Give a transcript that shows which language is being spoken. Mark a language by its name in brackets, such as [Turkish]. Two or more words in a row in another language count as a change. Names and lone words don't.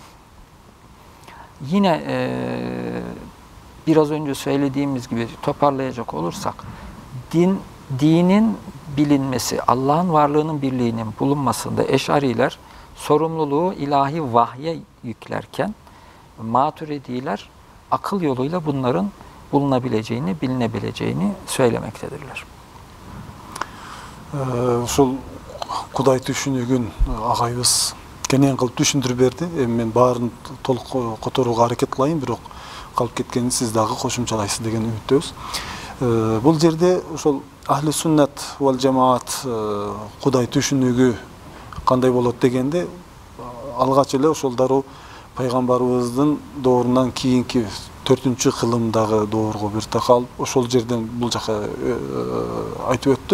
[Turkish] Yine biraz önce söylediğimiz gibi toparlayacak olursak, dinin bilinmesi, Allah'ın varlığının birliğinin bulunmasında Eş'ariler sorumluluğu ilahi vahye yüklerken, Maturidiler akıl yoluyla bunların bulunabileceğini, bilinebileceğini söylemektedirler. [Kyrgyz] Ушул Кудай түшүнүгүн агайыбыз кенен кылып түшүндүрүп берди. Эми мен баарын толук которууга аракет кылайын, бирок калып кеткенин сиз дагы кошумчалайсыз деген үмүттөбүз. Бул жерде ошол [Arabic] أهل السنة والجماعة [Kyrgyz] Кудай түшүнүгү кандай болот дегенде алгач эле ошол дароо пайгамбарыбыздын доорунан кийинки 4-кылымдагы доорго бир такалып ошол жерден бул жака айтып өттү.